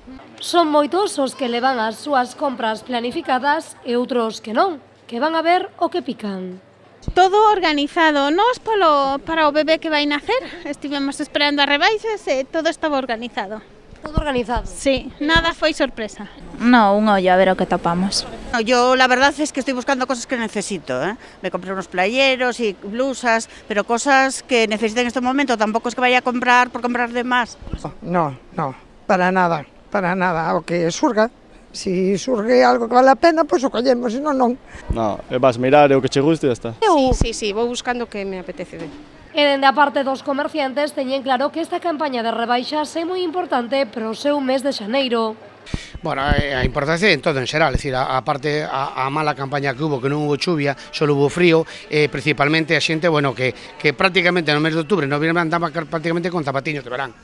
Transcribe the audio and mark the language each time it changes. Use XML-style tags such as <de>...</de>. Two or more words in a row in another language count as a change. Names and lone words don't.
<gl>Son moitos os que levan as súas compras planificadas e outros que non, que van a ver o que pican. Todo organizado. Nós para o bebé que vai nacer, estivemos esperando as rebaixas e todo estaba organizado. Todo organizado. Sí, nada foi sorpresa. No, un ollo a ver o que topamos.</gl> <es>No, yo la verdad es que estoy buscando cosas que necesito, ¿eh? Me compré unos playeros y blusas, pero cosas que necesito en este momento, tampoco es que vaya a comprar por comprar de más.</es> <gl>No, para nada, o que surga. Si surge algo que vale a pena, pois o collemos, senón non. No, vas mirar e o que che guste e está. Sí, vou buscando o que me apetece. E dende a parte dos comerciantes teñen claro que esta campaña de rebaixas é moi importante para o seu mes de xaneiro. Bueno, a importancia en todo en xeral, é dicir, a parte a mala campaña que hubo, que non hubo chuvia, só hubo frío, principalmente a xente, bueno, que prácticamente no mes de outubro, no noviembre andaba prácticamente con zapatiños de verán.</gl>